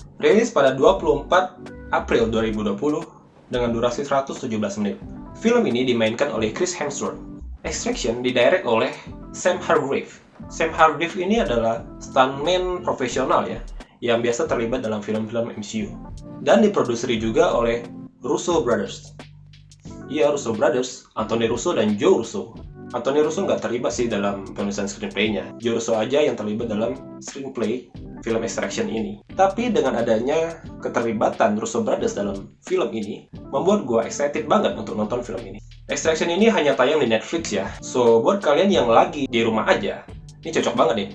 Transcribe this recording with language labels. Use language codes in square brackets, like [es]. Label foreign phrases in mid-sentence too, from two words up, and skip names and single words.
[id] Rilis pada 24 April 2020 dengan durasi 117 menit. Film ini dimainkan oleh Chris Hemsworth. Extraction didirect oleh Sam Hargrave. Sam Hargrave ini adalah stuntman profesional ya, yang biasa terlibat dalam film-film MCU. Dan diproduseri juga oleh Russo Brothers. Iya, Russo Brothers, Anthony Russo dan Joe Russo. Anthony Russo nggak terlibat sih dalam penulisan screenplay-nya. Joe Russo aja yang terlibat dalam screenplay film Extraction ini. Tapi dengan adanya keterlibatan Russo Brothers dalam film ini, membuat gue excited banget untuk nonton film ini. Extraction ini hanya tayang di Netflix ya. So, buat kalian yang lagi di rumah aja, ini cocok banget nih.